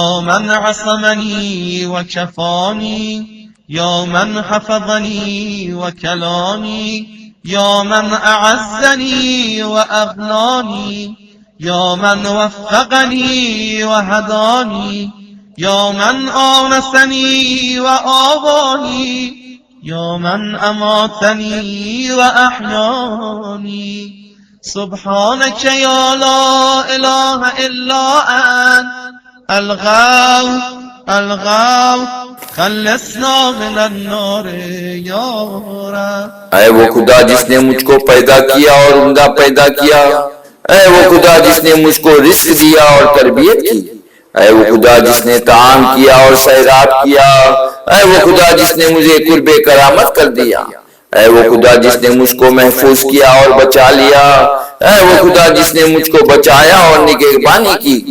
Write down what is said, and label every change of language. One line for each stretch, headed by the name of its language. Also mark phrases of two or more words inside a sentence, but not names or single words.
Arabic: من أسقمني وشفاني يا من حفظني وكلاني يا من أعزني وأغناني يا من وفقني وهداني يا من آنسني وآواني يا من أماتني وأحياني. سبحانك يا لا إله إلا أنت الغوث الغوث خلصنا من النار يا رب.
Urdu: اے وہ خدا جس نے مجھ کو پیدا کیا اور عمدہ پیدا کیا، اے وہ خدا جس نے مجھ کو رزق دیا اور تربیت کی، اے وہ خدا جس نے طعام کیا اور سیراب کیا، اے وہ خدا جس نے مجھے قرب کرامت کر دیا، اے وہ خدا جس نے مجھ کو محفوظ کیا اور بچا لیا، اے وہ خدا جس نے مجھ کو بچایا اور نگہبانی کی,